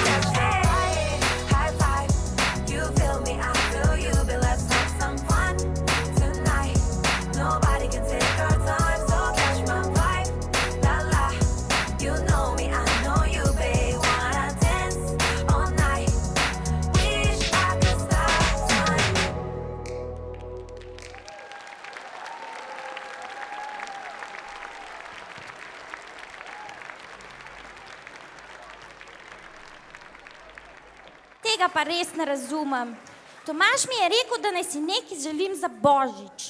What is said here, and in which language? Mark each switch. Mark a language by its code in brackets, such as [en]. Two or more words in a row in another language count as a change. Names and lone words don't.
[en] Hey, high five, you feel me, I feel you, but let's have some fun tonight. Nobody can take our time, so catch my vibe. La la, you know me, I know you, babe. Wanna dance all night. Wish I could stop time. [sl] Tega pa res ne razumem. Tomaž mi je rekel, da naj si nekaj želim za Božič.